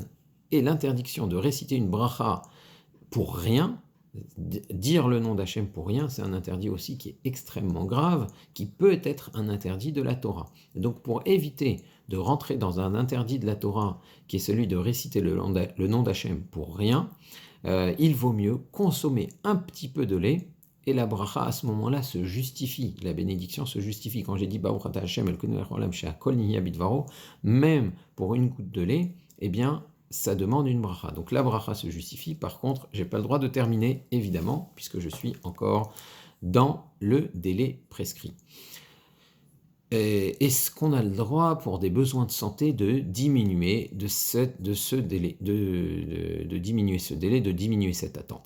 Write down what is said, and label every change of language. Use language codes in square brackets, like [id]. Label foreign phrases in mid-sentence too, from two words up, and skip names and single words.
[fr] Et l'interdiction de réciter une bracha pour rien, dire le nom d'Hachem pour rien, c'est un interdit aussi qui est extrêmement grave, qui peut être un interdit de la Torah. Et donc pour éviter de rentrer dans un interdit de la Torah, qui est celui de réciter le nom d'Hachem pour rien, il vaut mieux consommer un petit peu de lait, et la bracha à ce moment-là se justifie, la bénédiction se justifie. Quand j'ai dit [he] ברוך אתה השם אלוקינו מלך העולם שהכל נהיה בדברו, [fr] même pour une goutte de lait, eh bien ça demande une bracha. Donc la bracha se justifie. Par contre, je n'ai pas le droit de terminer, évidemment, puisque je suis encore dans le délai prescrit. Est-ce qu'on a le droit, pour des besoins de santé, de diminuer ce délai, de diminuer ce délai, de diminuer cette attente?